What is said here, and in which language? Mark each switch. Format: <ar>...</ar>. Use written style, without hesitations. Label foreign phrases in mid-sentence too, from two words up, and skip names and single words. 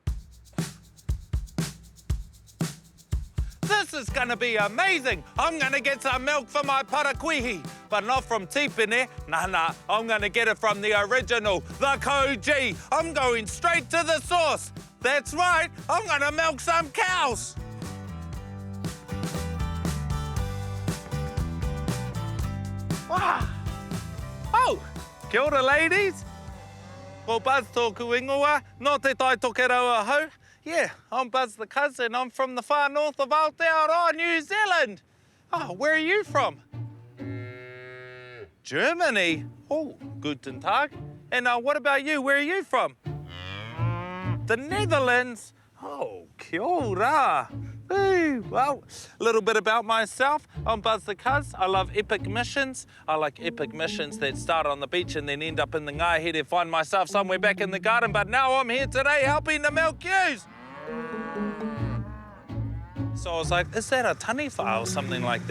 <en>This is gonna be amazing. I'm gonna get some milk for my parakuihi, but not from Tipene. Nah, I'm gonna get it from the original, the Koji. I'm going straight to the source. That's right, I'm gonna milk some cows. Wow. Oh,</en> <mi>kia ora,</mi> <en>ladies.</en> <mi>Ko Buzz tōku ingoa, no te tai tokerau ahau.</mi> <en>Yeah, I'm Buzz the Cuz, and I'm from the far north of Aotearoa, New Zealand. Oh, where are you from? Germany. Oh,</en> <de>guten Tag.</de> <en>And what about you? Where are you from? The Netherlands.</en> <mi>Oh, kia ora.</mi> <en>Ooh, well, a little bit about myself. I'm Buzz the Cuz. I love epic missions. I like epic missions that start on the beach and then end up in the Ngāhere and find myself somewhere back in the garden. But now I'm here today helping to milk ewes. So I was like, is that a taniwha or something like that?</en>